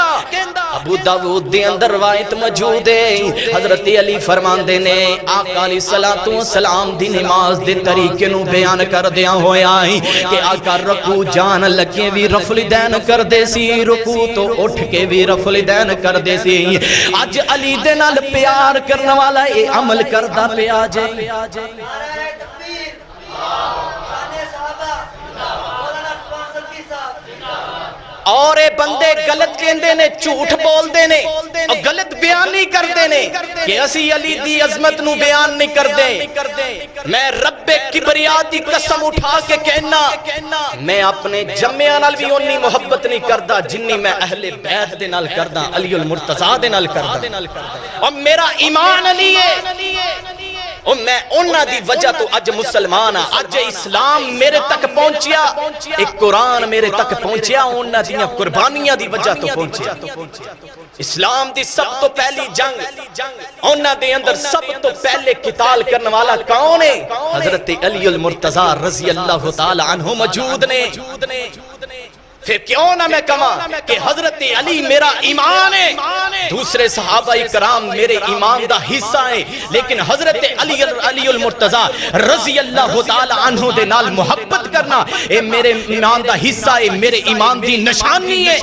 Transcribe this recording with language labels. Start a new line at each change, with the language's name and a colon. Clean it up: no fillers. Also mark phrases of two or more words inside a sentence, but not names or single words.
Punjabi: ابو داؤد دے اندر روایت موجود ہے، حضرت علی فرماندے نے آقا علیہ الصلوۃ والسلام دی نماز دے طریقے نو بیان کر دیا ہویا کہ آقا رکوع جان لگے بھی رفع دین کر دے سی، رکوع تو اٹھ کے بھی رفع دین کر دے سی۔ اج علی دے نال پیار کرنے والا اے عمل کردا پیا جے۔ اور اے بندے غلط کہندے نے، جھوٹ بول دے نے اور غلط بیان نہیں کردے نے کہ اسی علی دی عظمت نو بیان نہیں کردے۔ میں رب کبریا دی قسم اٹھا کے کہنا، میں اپنے جمعیاں نال بھی اونی محبت نہیں کردا جنی میں اہل بیت دے نال کردا، علی المرتضیٰ دے نال کردا۔ اور میرا ایمان علی ہے، اور میں انہاں دی وجہ تو اج مسلمان ہاں، اج اسلام میرے تک پہنچیا، ایک قرآن میرے تک پہنچیا، انہاں دی قربانیاں دی وجہ تو پہنچیا۔ اسلام دی سب تو پہلی جنگ، انہاں دے اندر سب تو پہلے قتال کرنے والا کون ہے؟ حضرت علی المرتضیٰ رضی اللہ تعالی عنہ موجود نے۔ پھر کیوں نہ میں کہاں کہ حضرت علی میرا ایمان ہے، دوسرے صحابہ کرام میرے ایمان دا حصہ ہیں، لیکن حضرت علی المرتضیٰ رضی اللہ تعالی عنہ دے نال محبت کرنا اے میرے ایمان دا حصہ ہے، میرے ایمان دی نشانی ہے۔